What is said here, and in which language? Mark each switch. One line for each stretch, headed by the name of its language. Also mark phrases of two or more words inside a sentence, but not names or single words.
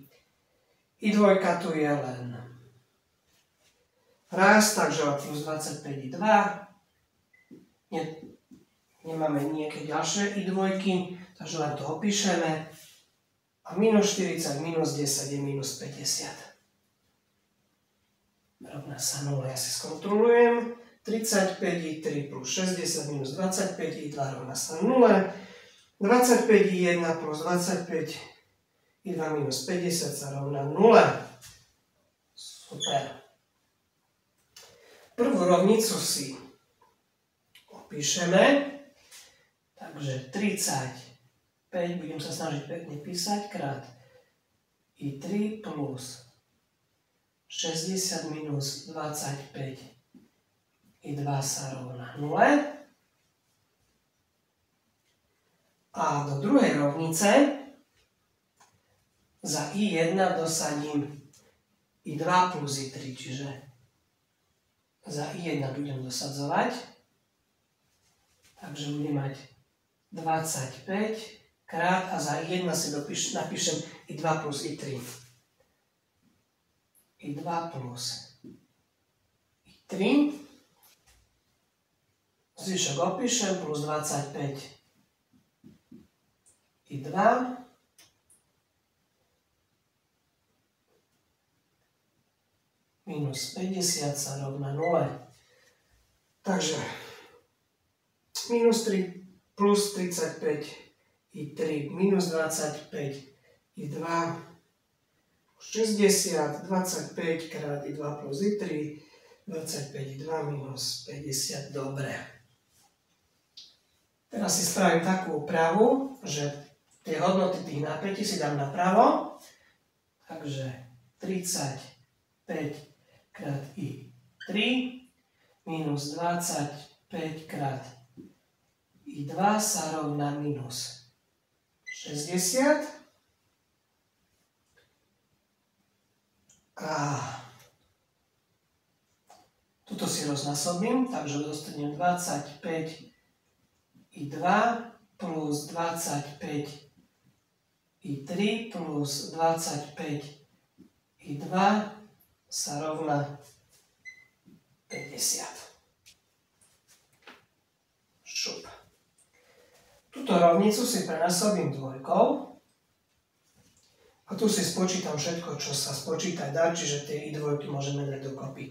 Slovak: I dvojka tu je len raz, takže plus 25 i 2. Nemáme nejaké ďalšie i dvojky, takže len to opíšeme. A minus 40 minus 10 je minus 50. Rovná sa 0, ja si skontrolujem. 35 i 3 plus 60 minus 25 i 2 rovná sa 0. 25 i 1 plus 25 i 2 minus 50 sa rovná 0. Super. Prvú rovnicu si opíšeme. Takže 35, budem sa snažiť pekne písať, krát i 3 plus 60 minus 25 i 2 sa rovná 0. A do druhej rovnice za i1 dosadím i2 plus i3, čiže za i1 budem dosadzovať. Takže budem mať 25 krát a za i1 si napíšem i2 plus i3. i2 plus i3. Zvyšok opíšem plus 25 i2 minus 50 sa rovná 0. Takže minus 3 plus 35 i3 minus 25 i2 60, 25 krát i2 plus i3, 25 i2 minus 50, dobre. Teraz si spravím takú úpravu, že tie hodnoty tých napätí si dám napravo, takže 35 krát i3 minus 25 krát i2 sa rovná minus 60. A tuto si roznásobím, takže dostanem 25 i2 plus 25 i3 plus 25 i2 sa rovná 50. Šup. Túto rovnicu si prenásobím dvojkou. A tu si spočítam všetko, čo sa spočítať dá, čiže tie i2 môžeme dať dokopy.